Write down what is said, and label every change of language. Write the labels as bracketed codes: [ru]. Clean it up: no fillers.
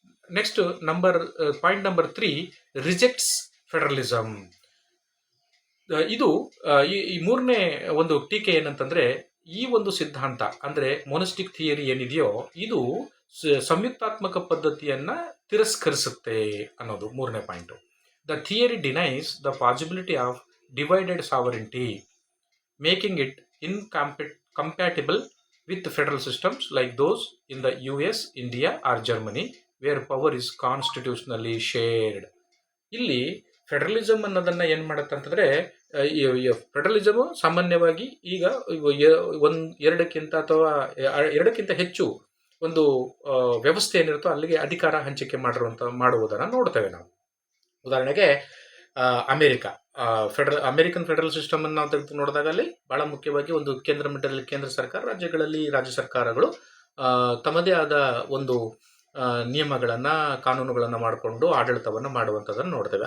[en] Next point number 3, rejects federalism. [kn] ಇದು ಈ ಮೂರನೇ ಒಂದು ಟೀಕೆ ಏನಂತಂದ್ರೆ, ಈ ಒಂದು ಸಿದ್ಧಾಂತ ಅಂದರೆ ಮೊನಸ್ಟಿಕ್ ಥಿಯರಿ ಏನಿದೆಯೋ ಇದು ಸಂಯುಕ್ತಾತ್ಮಕ ಪದ್ಧತಿಯನ್ನ ತಿರಸ್ಕರಿಸುತ್ತೆ ಅನ್ನೋದು ಮೂರನೇ point. [en] The theory denies the possibility of divided sovereignty, making it incompatible with federal systems like those in the US, India or Germany where power is constitutionally shared. [kn] ಇಲ್ಲಿ ಫೆಡರಲಿಸಮ್ ಅನ್ನೋದನ್ನ ಏನ್ ಮಾಡುತ್ತೆ ಅಂತಂದ್ರೆ, ಫೆಡರಲಿಸಮ್ ಸಾಮಾನ್ಯವಾಗಿ ಈಗ ಎರಡಕ್ಕಿಂತ ಅಥವಾ ಎರಡಕ್ಕಿಂತ ಹೆಚ್ಚು ಒಂದು ವ್ಯವಸ್ಥೆ ಏನಿರುತ್ತೋ ಅಲ್ಲಿಗೆ ಅಧಿಕಾರ ಹಂಚಿಕೆ ಮಾಡುವುದನ್ನು ನೋಡ್ತೇವೆ ನಾವು. ಉದಾಹರಣೆಗೆ ಅಮೆರಿಕ ಅಮೆರಿಕನ್ ಫೆಡರಲ್ ಸಿಸ್ಟಮ್ ಅನ್ನು ನಾವು ತೆಗೆದು ನೋಡಿದಾಗ ಅಲ್ಲಿ ಬಹಳ ಮುಖ್ಯವಾಗಿ ಒಂದು ಕೇಂದ್ರ ಮಟ್ಟದಲ್ಲಿ ಕೇಂದ್ರ ಸರ್ಕಾರ, ರಾಜ್ಯಗಳಲ್ಲಿ ರಾಜ್ಯ ಸರ್ಕಾರಗಳು ತಮ್ಮದೇ ಆದ ಒಂದು ನಿಯಮಗಳನ್ನ ಕಾನೂನುಗಳನ್ನು ಮಾಡಿಕೊಂಡು ಆಡಳಿತವನ್ನು ಮಾಡುವಂಥದ್ದನ್ನು ನೋಡ್ತೇವೆ.